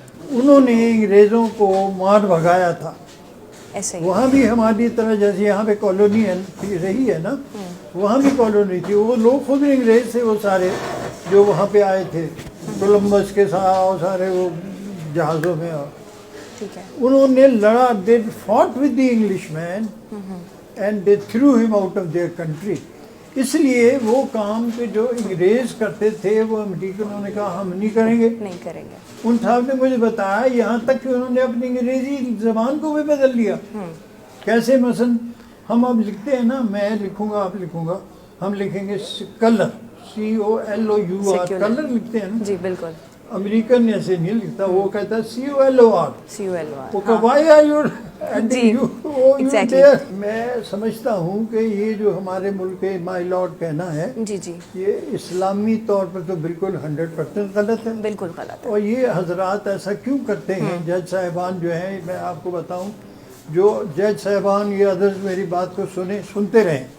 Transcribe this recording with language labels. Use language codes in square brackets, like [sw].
[ur] انہوں نے انگریزوں کو مار بھگایا تھا. ایسے ہی. وہاں بھی ہماری طرح جیسے یہاں پہ کالونی رہی ہے نا, وہاں بھی کالونی تھی. وہ لوگ خود انگریز تھے, وہ سارے جو وہاں پہ آئے تھے کولمبس کے ساتھ, اور سارے وہ جہازوں میں. اور ٹھیک ہے. انہوں نے لڑا, [en] they fought with the Englishman and they threw him out of their country. [ur] اس لیے وہ کام کہ جو انگریز کرتے تھے وہ امریکنوں نے کہا ہم نہیں کریں گے. نہیں کریں گے. ان صاحب نے مجھے بتایا یہاں تک کہ انہوں نے اپنی انگریزی زبان کو بھی بدل لیا. کیسے؟ مثلا ہم اب لکھتے ہیں نا, میں لکھوں گا, آپ لکھوں گا, ہم لکھیں گے کلر, COLOUR, کلر لکھتے ہیں نا. جی بالکل. امریکن ایسے نہیں لکھتا, وہ کہتا ہے COLOR. وہ کہ [en] why are you adding you there. [ur] میں سمجھتا ہوں کہ یہ جو ہمارے ملک کے مائی لارڈ کہنا ہے, جی جی, یہ اسلامی طور پر تو بالکل 100% غلط ہے. بالکل غلط ہے. اور یہ حضرات ایسا کیوں کرتے ہیں؟ جج صاحبان جو ہیں, میں آپ کو بتاؤں, جو جج صاحبان یہ ادرس میری بات کو سنتے رہیں.